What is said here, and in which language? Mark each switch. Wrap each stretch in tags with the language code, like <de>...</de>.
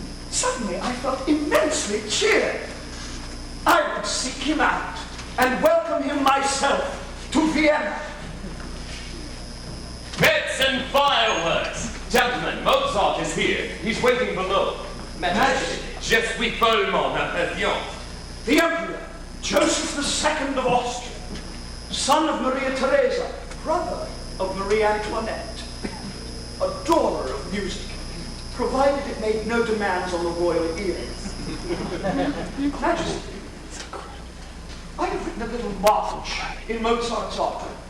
<en>Suddenly I felt immensely cheered. I would seek him out and welcome him myself to Vienna. Pets and fireworks! Gentlemen, Mozart is here. He's waiting below. Majesty.</en> <fr>Je suis follement impatient.</fr> <en>The Emperor, Joseph II of Austria, son of Maria Theresa, brother of Marie Antoinette, adorer of music, provided it made no demands on the royal ears. Majesty, I have written a little march in Mozart's honor.</en>